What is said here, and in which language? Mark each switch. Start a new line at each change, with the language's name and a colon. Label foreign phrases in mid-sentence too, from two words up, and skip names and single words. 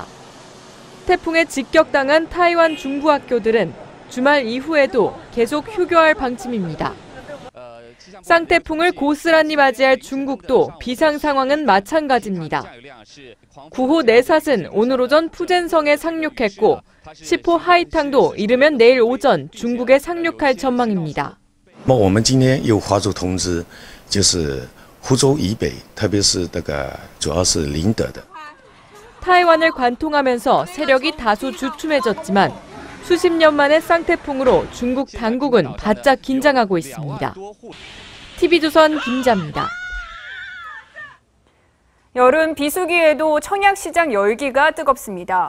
Korean: 태풍에 직격당한 타이완 중부 학교들은 주말 이후에도 계속 휴교할 방침입니다. 쌍태풍을 고스란히 맞이할 중국도 비상 상황은 마찬가지입니다. 9호 내삿은 오늘 오전 푸젠성에 상륙했고 10호 하이탕도 이르면 내일 오전 중국에 상륙할 전망입니다.
Chinese: 我们今天有华州通知，就是湖州以北，特别是这个主要是宁德的。
Korean: 타이완을 관통하면서 세력이 다소 주춤해졌지만 수십 년 만의 쌍태풍으로 중국 당국은 바짝 긴장하고 있습니다. TV조선 김자입니다. 여름 비수기에도 청약시장 열기가 뜨겁습니다.